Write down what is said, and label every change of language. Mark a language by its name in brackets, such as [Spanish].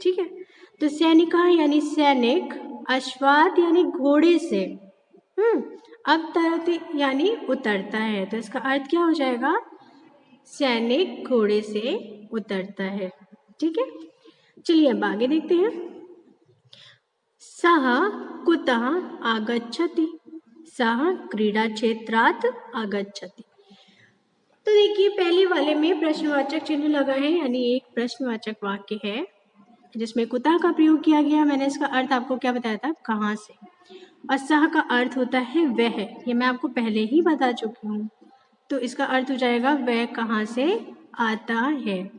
[Hindi] ठीक है, तो सैनिका यानी सैनिक, अश्वात यानी घोड़े से, अवतरति यानी उतरता है, तो इसका अर्थ क्या हो जाएगा, सैनिक घोड़े से उतरता है। ठीक है, चलिए अब आगे देखते हैं। [Sanskrit] सः कुतः आगच्छति, सः क्रीड़ा क्षेत्रात् आगच्छति। [Hindi] तो देखिए पहले वाले में प्रश्नवाचक चिन्ह लगा है, यानी एक प्रश्नवाचक वाक्य है जिसमें कुतः का प्रयोग किया गया। मैंने इसका अर्थ आपको क्या बताया था, कहाँ से, और सः का अर्थ होता है वह, ये मैं आपको पहले ही बता चुकी हूँ, तो इसका अर्थ हो जाएगा वह कहाँ से आता है।